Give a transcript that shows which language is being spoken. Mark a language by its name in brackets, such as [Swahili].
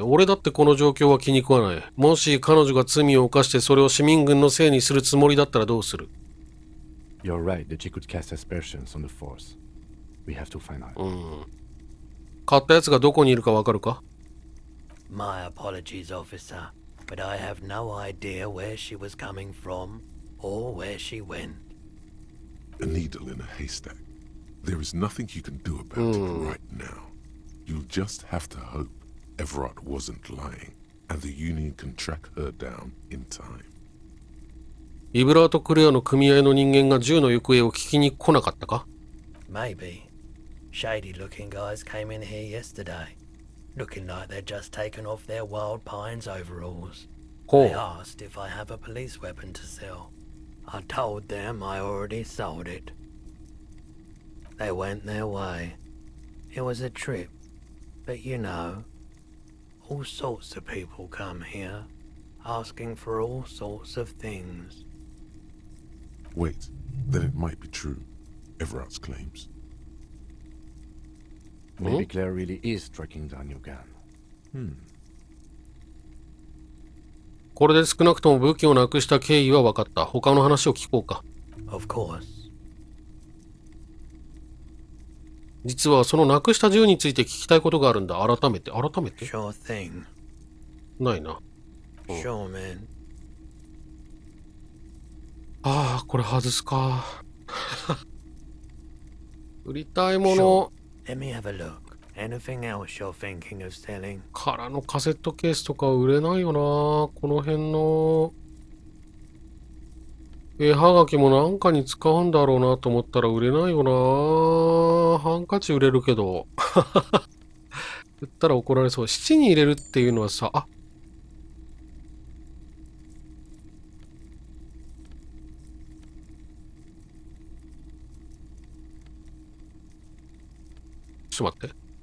[Japanese] 俺だってこの状況は気に食わない。もし彼女が罪を犯してそれを市民軍のせいにするつもりだったらどうする？ [English] You're right that she could cast aspersions on the force. We have to find out. [Japanese] 買ったやつがどこにいるかわかるか？ [English] My apologies, officer, but I have no idea where she was coming from or where she went. A needle in a haystack. There is nothing you can do about it right now. You'll just have to hope Everard wasn't lying, and the Union can track her down in time. [Japanese] イブラート・クレアの組合の人間が銃の行方を聞きに来なかったか？ [English] Maybe. Shady-looking guys came in here yesterday, looking like they'd just taken off their Wild Pines overalls. They asked if I have a police weapon to sell. I told them I already sold it. They went their way. It was a trip, but you know, all sorts of people come here, asking for all sorts of things. Wait, then it might be true. Everard's claims. Maybe Claire really is tracking down your gun. [Japanese] これで少なくとも武器をなくした経緯は分かった。他の話を聞こうか。 [English] Of course. [Japanese] 実はそのなくした銃について聞きたいことがあるんだ。改めて。 [English] Sure thing. [Japanese] ないな。 [English] Sure, man. [Japanese] ああ、これ外すか。売りたいもの。 [English] Let me have a look. Anything else you're thinking of selling? [Japanese] 空のカセットケースとか売れないよな。この辺の絵はがきもなんかに使うんだろうなと思ったら売れないよな。ハンカチ売れるけど。売ったら怒られそう。七に入れるっていうのはさ、ちょっと待って。